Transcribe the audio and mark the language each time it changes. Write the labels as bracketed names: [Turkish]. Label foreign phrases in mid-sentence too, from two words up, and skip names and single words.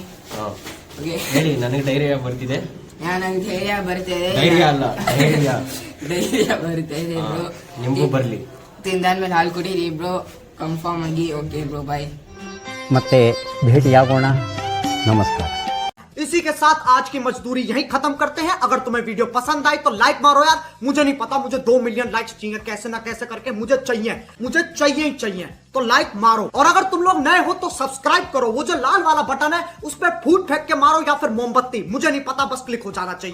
[Kannada] ಹೇಳಿ, ನನಗೆ ಡೈರಿಯಾ ಬರ್ತಿದೆ. ನನಗೆ ಧೈರ್ಯ ಬರ್ತದೆ. ಧೈರ್ಯ ಅಲ್ಲ, ಧೈರ್ಯ ಬರ್ತದೆ ಬ್ರೋ. ನಿಮಗೂ ಬರ್ಲಿ. ತಿಂದಾದ್ಮೇಲೆ ಹಾಲು ಕುಡೀರಿ ಬ್ರೋ, ಕನ್ಫರ್ಮ್ ಆಗಿ. [English] okay bro, bye. [Kannada] ಮತ್ತೆ ಭೇಟಿಯಾಗೋಣ. ನಮಸ್ಕಾರ. [Hindi] इसी के साथ आज की मजदूरी यहीं खत्म करते हैं। अगर तुम्हें वीडियो पसंद आई तो लाइक मारो यार। मुझे नहीं पता, मुझे 2 [English] million likes [Hindi] चाहिए, कैसे ना कैसे करके मुझे चाहिए ही चाहिए। तो लाइक मारो, और अगर तुम लोग नए हो तो सब्सक्राइब करो। वो जो लाल वाला बटन है उस पर फूट फेंक के मारो या फिर मोमबत्ती, मुझे नहीं पता, बस क्लिक हो जाना चाहिए।